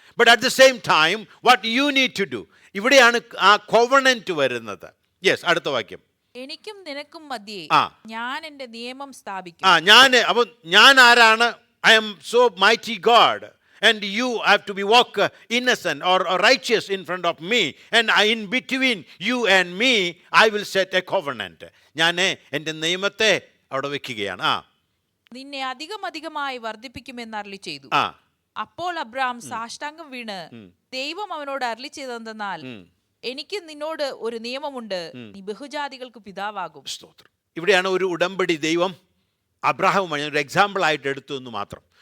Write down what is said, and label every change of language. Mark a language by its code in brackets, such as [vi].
[en] But at the same time, what you need to do, [ml] ഇവിടെയാണ് ആ കോവനൻ്റ് വരുന്നത്. Yes, അടുത്ത വാക്യം. എനിക്കും നിനക്കും മധ്യേ ഞാൻ എൻ്റെ നിയമം സ്ഥാപിക്കും. അപ്പോൾ ഞാൻ ആരാണ്? [en] I am so mighty God. And you have to be walk innocent or righteous in front of me. And in between you and me, I will set a covenant. [ml] ഞാൻ എൻ്റെ നിയമത്തെ അവിടെ വെക്കുകയാണ്. നിന്നെ അധികമായി വർദ്ധിപ്പിക്കുമെന്ന് അരുളി ചെയ്തു. അപ്പോൾ അബ്രഹാം സാഷ്ടാംഗം വീണ് ദൈവം അവനോട് അരുളി ചെയ്തതെന്നാൽ, എനിക്ക് നിന്നോട് ഒരു നിയമമുണ്ട്, നീ ബഹുജാതികൾക്ക് പിതാവാകും. ഇവിടെയാണ് ഒരു ഉടമ്പടി ദൈവം അബ്രഹാമുമായി ഒരു എക്സാമ്പിൾ ആയിട്ട് എടുത്തു എന്ന് മാത്രം.